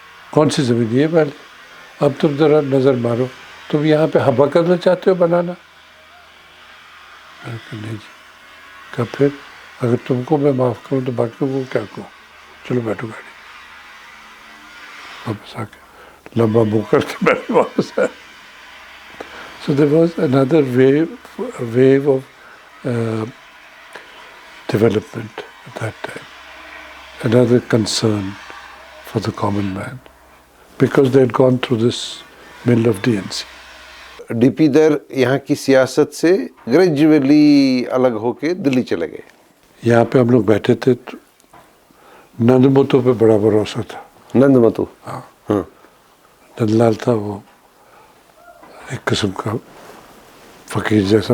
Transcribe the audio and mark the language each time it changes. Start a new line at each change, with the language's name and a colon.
Urdu: کون سی زمین یہ والی؟ اب تم ذرا نظر مارو, تم یہاں پہ ہوا کرنا چاہتے ہو بنانا؟ میں نے کہا نہیں جی. کہا پھر اگر تم کو میں معاف کروں تو باقیوں کو کیا کہوں. چلو بیٹھو گاڑی. واپس آ کے لمبا منہ کر کے بیٹھے واپس آئے.
English: So there was another wave of development at that time. Another concern for the common man, because they had gone through this mill of DNC.
Urdu: D P در یہاں کی سیاست سے گریجولی الگ ہو کے دلی چلے گئے. یہاں پہ ہم لوگ بیٹھے تھے تو نند متو پہ بڑا بھروسہ تھا. نند متو, ہاں, ہاں, نند لال تھا, وہ ایک قسم کا فقیر جیسا